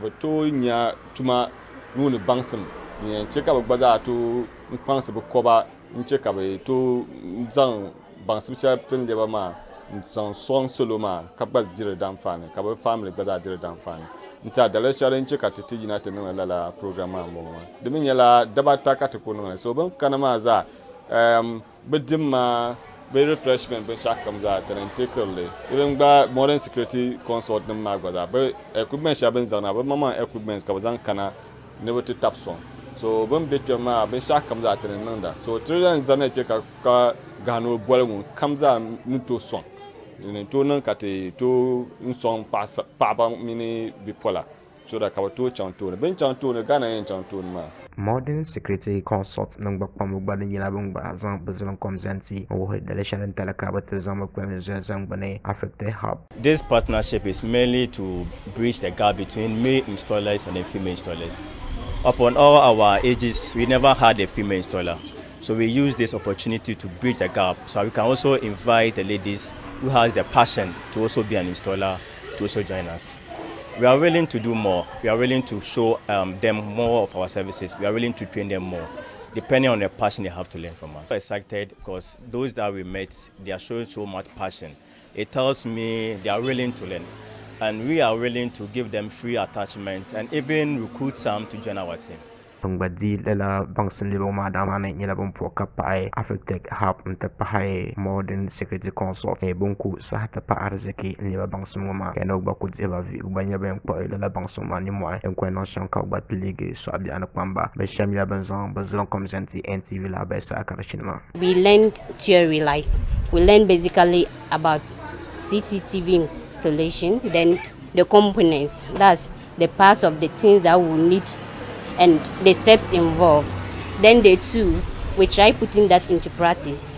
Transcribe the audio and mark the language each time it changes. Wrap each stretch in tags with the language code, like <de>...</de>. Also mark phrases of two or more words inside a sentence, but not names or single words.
<dag>bi tooi nya tuma nuuni baŋsim di yɛn chɛ ka bi gba zaa tooi n kpaŋsi bi koba n chɛ ka bi tooi zaŋ baŋsim shɛli tin lɛba maa n zaŋ sɔŋ salo maa ka gba diri danfaani ka bi family gba zaa diri danfaani n ta dali shɛli n chɛ ka ti yina ti niŋ lala program maa n bɔŋɔ maa di mi nyɛla dabata ka ti ku niŋli so bin kana maa zaa bi dim maa bi refreshment binshaɣu kam zaa ti din teekirili din gba modern security consult nim maa gba zaa bi equipment shɛli bin zaŋ na bi maŋ equipment ka bi zaŋ kana ni bi ti tabi sɔŋ so bin bɛ kpɛ maa binshaɣu kam zaa ti din niŋda so ti din zani kpɛ ka gahino boli ŋun kam zaa ni to sɔŋ ni to niŋ ka ti to n sɔŋ paɣaba mini bipola so da ka bi tooi chaŋ tooni bin chaŋ tooni Ghana yɛn chaŋ tooni maa. Modern Security Consult niŋ gba kpambu gba di nyɛla bin gba zaŋ bi ziliŋ kom zaŋ ti n wuhi dali shɛli n tali ka bi ti zaŋ bi kpɛm zaŋ gbuni AfriTech Hub.</dag> <en>This partnership is mainly to bridge the gap between male installers and the female installers. Upon all our ages, we never had a female installer. So we use this opportunity to bridge the gap so we can also invite the ladies who has the passion to also be an installer to also join us. We are willing to do more. We are willing to show them more of our services. We are willing to train them more, depending on the passion they have to learn from us. I'm excited because those that we met, they are showing so much passion. It tells me they are willing to learn. And we are willing to give them free attachment and even recruit some to join our team.</en> <dag>Tungbadi lala baŋsim liba maa dama ni nyɛla bin puhi ka pahi AfriTech Hub n ti pahi Modern Security Consult bin ku sahi ti pahi arziki n liba baŋsim ŋɔ maa ka ni gba ku dihiba vihigu gba nyɛ bin kpuɣi lala baŋsim maa nimɔhi din kuli niŋ shɛm ka gba ti leegi sɔɣu biɛɣu ni kpamba bi shɛm nyɛla bin zaŋ bi ziliŋ kom zaŋ ti NTV lahabali saha ka di shini maa.</dag> <en>We learned theory, like we learned basically about CCTV installation, then the components, that's the parts of the things that we need and the steps involved. Then day 2, we try putting that into practice.</en>